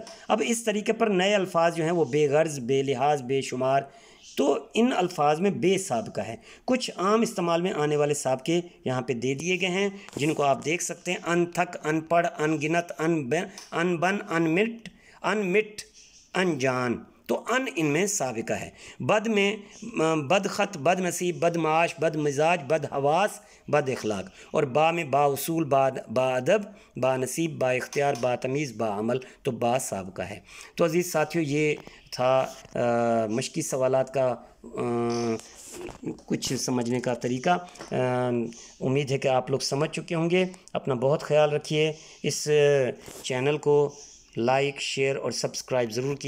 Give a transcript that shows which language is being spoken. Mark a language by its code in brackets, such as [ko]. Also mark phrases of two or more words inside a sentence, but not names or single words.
[ur] اب اس طریقے پر نئے الفاظ جو ہیں وہ بے غرض، بے لحاظ، بے شمار، تو ان الفاظ میں بے سابقہ ہے۔ کچھ عام استعمال میں آنے والے سابقے یہاں پہ دے دیے گئے ہیں، جن کو آپ دیکھ سکتے ہیں، ان تھک، ان پڑھ، ان گنت، ان بن، ان مٹ، ان جان، تو ان میں سابقہ ہے۔ بد میں بد خط، بد نصیب، بد معاش، بد مزاج، بد حواس، بد اخلاق، اور با میں با اصول، با ادب، با نصیب، با اختیار، با تمیز، با عمل، تو با سابقہ ہے۔ تو عزیز ساتھیو، یہ تھا مشقی سوالات کا کچھ سمجھنے کا طریقہ۔ امید ہے کہ آپ لوگ سمجھ چکے ہوں گے۔ اپنا بہت خیال رکھیے، اس چینل کو [en] like, share [ur] اور سبسکرائب ضرور کیجیے۔